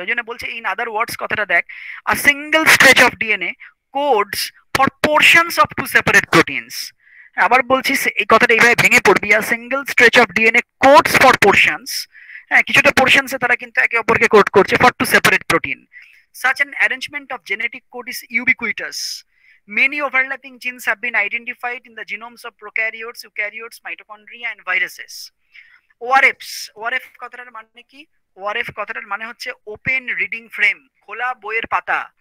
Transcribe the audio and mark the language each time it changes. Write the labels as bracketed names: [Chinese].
[Bangla] ওই জন্য বলছে [English] in other words [Bangla] কথাটা দেখ, [English] A single stretch of DNA codes for portions of two separate proteins. [Bangla] আবার বলছি এই কথাটা এইভাবে ভেঙে পড়বি, [English] a single stretch of DNA codes for portions, [Bangla] হ্যাঁ কিছুটা পোর্শনসে তারা কিন্তু একে অপরকে কোড করছে [English] For two separate protein. Such an arrangement of genetic code is ubiquitous. Many overlapping genes have been identified in the genomes of prokaryotes, eukaryotes, mitochondria and viruses. [Bangla] ORFs, ORF কথাটার মানে কি? ORF কথাটার মানে হচ্ছে open reading frame, খোলা বইয়ের পাতা।